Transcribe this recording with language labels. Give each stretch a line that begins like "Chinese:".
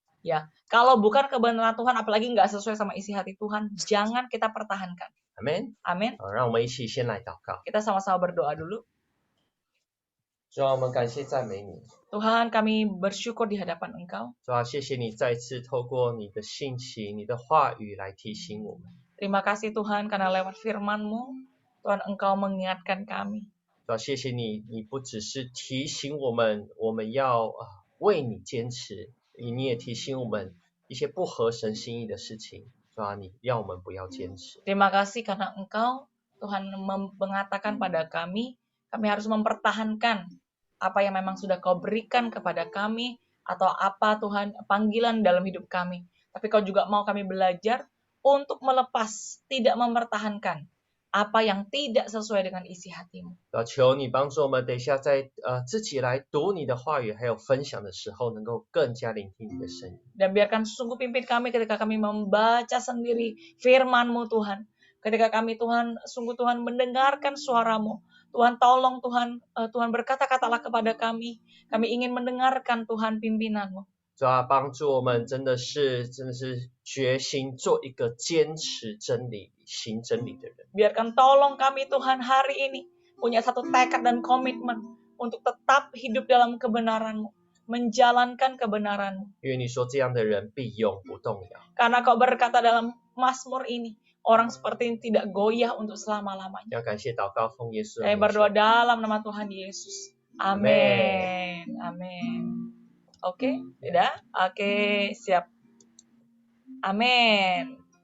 Indonesian: Ya, kalau bukan kebenaran Tuhan, apalagi nggak sesuai sama isi hati Tuhan, jangan kita pertahankan.
English: Amen.
Indonesian: Amin.
Chinese: 好，让我们一起先来祷告。
Indonesian: Kita sama-sama berdoa dulu.
Chinese: 主啊，我们感谢赞美你。
Indonesian: Tuhan, kami bersyukur di hadapan Engkau.
Chinese: 主啊，谢谢你再次透过你的信息、你的话语来提醒我们。
Indonesian: Terima kasih Tuhan karena lewat firman-Mu, Tuhan Engkau mengingatkan kami.
Chinese: 主啊，谢谢你，你不只是提醒我们，我们要为你坚持，你也提醒我们一些不合神心意的事情。主啊，你让我们不要坚持。
Indonesian: Terima kasih karena Engkau, Tuhan mengatakan pada kami harus mempertahankan apa yang memang sudah Kau berikan kepada kami, atau apa Tuhan panggilan dalam hidup kami. Tapi Kau juga mau kami belajar untuk melepas, tidak mempertahankan apa yang tidak sesuai dengan isi hati-Mu.
Chinese: 求你帮助我们，等一下在自己来读你的话语，还有分享的时候，能够更加聆听你的声音。
Indonesian: Dan biarkan sungguh pimpin kami ketika kami membaca sendiri firman-Mu Tuhan. Ketika kami Tuhan, sungguh Tuhan mendengarkan suara-Mu. Tuhan tolong Tuhan, Tuhan berkata-katalah kepada kami. Kami ingin mendengarkan Tuhan pimpinan-Mu.
Chinese: 主啊，帮助我们真的是决心做一个坚持真理、行真理的人。
Indonesian: Biarkan tolong kami Tuhan hari ini punya satu tekad dan komitmen untuk tetap hidup dalam kebenaran-Mu, menjalankan kebenaran-Mu.
Chinese: 因为你说这样的人必永不动摇。
Indonesian: Karena Kau berkata dalam Mazmur ini, orang seperti ini tidak goyah untuk selama-lamanya.
Chinese: 要感谢祷告奉耶稣的
Indonesian: Kami
Chinese: 名
Indonesian: berdoa dalam nama Tuhan Yesus. Amin. Amin. Oke, udah? Oke, siap. Amin.